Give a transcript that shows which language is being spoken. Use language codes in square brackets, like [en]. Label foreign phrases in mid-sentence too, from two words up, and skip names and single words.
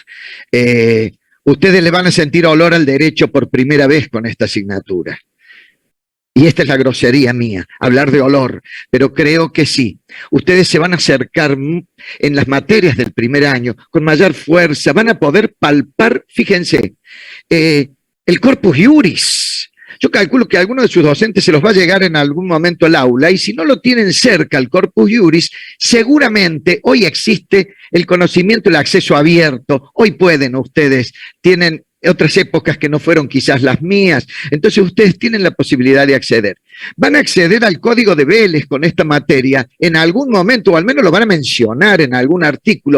[es] Ustedes le van a sentir olor al derecho por primera vez con esta asignatura. Y esta es la grosería mía, hablar de olor, pero creo que sí. Ustedes se van a acercar en las materias del primer año con mayor fuerza, van a poder palpar, fíjense, el [la] corpus iuris. [es] Yo calculo que a alguno de sus docentes se los va a llegar en algún momento al aula, y si no lo tienen cerca el [la] corpus iuris, [es] seguramente hoy existe el conocimiento, el acceso abierto. Hoy pueden ustedes, tienen otras épocas que no fueron quizás las mías, entonces ustedes tienen la posibilidad de acceder. Van a acceder al Código de Vélez con esta materia en algún momento, o al menos lo van a mencionar en algún artículo.